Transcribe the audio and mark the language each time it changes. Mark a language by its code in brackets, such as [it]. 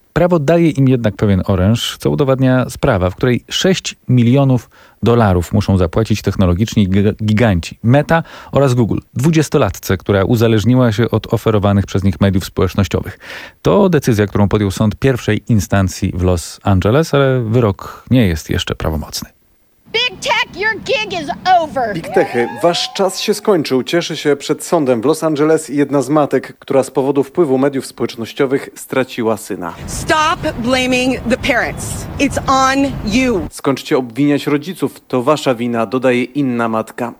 [pl] Prawo daje im jednak pewien oręż, co udowadnia sprawa, w której 6 milionów dolarów muszą zapłacić technologiczni giganci Meta oraz Google, 20-latce, która uzależniła się od oferowanych przez nich mediów społecznościowych. To decyzja, którą podjął sąd pierwszej instancji w Los Angeles, ale wyrok nie jest jeszcze prawomocny. [en] Big Tech, your gig is over. [pl] Big Techy, wasz czas się skończył. Cieszy się przed sądem w Los Angeles jedna z matek, która z powodu wpływu mediów społecznościowych straciła syna. [en] Stop blaming the parents. It's on you. [pl] Skończcie obwiniać rodziców. To wasza wina, dodaje inna matka.